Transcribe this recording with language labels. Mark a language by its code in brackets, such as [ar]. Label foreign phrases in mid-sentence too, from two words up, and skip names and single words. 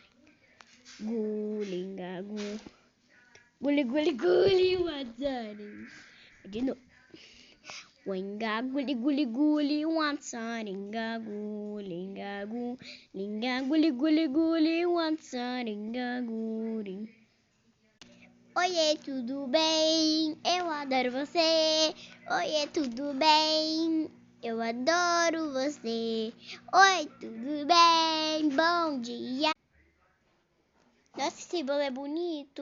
[pt] Lingagu. Guli, guli, guli, wacha. De novo. Lingagu, ligu, ligu, liwacha, lingagu, lingagu. Lingagu, ligu, ligu, liwacha, lingagu, lingagu. Oiê, tudo bem? Eu adoro você. Oiê, tudo bem? Eu adoro você. Oi, tudo bem? Bom dia. Nossa, esse bolo é bonito.